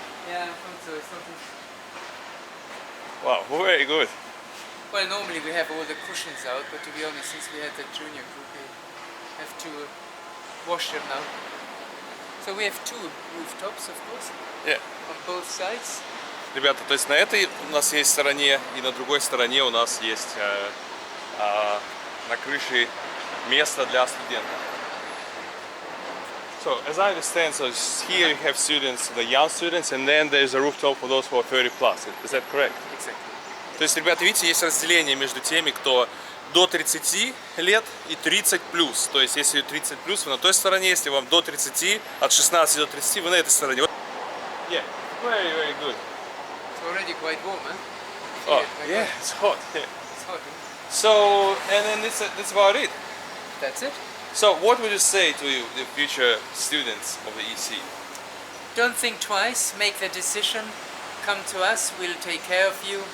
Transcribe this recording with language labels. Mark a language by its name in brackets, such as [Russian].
[English] Yeah, so it's not. Wow, very good. Well, normally we have all the cushions out, but to be honest, since we had the junior group, we have to wash them now. So we have two rooftops, of course, Yeah. on both sides. [Russian] Ребята, то есть на этой у нас есть стороне и на другой стороне у нас есть на крыше место для студентов. [English] So, as I understand, so here you have students, the young students, and then there's a rooftop for those who are 30 plus. Is that correct? Exactly. [Russian] То есть, ребята, видите, есть разделение между теми, кто до 30 лет и 30 плюс. То есть, если 30 плюс, вы на той стороне, если вам до 30, от 16 до 30, вы на этой стороне. [English] Yeah, very, very good. It's already quite warm, huh? Oh, yeah, it's hot. Yeah. It's hot. Huh? So, and then that's about it. That's it. So, what would you say to the future students of the EC? Don't think twice, make the decision, come to us, we'll take care of you,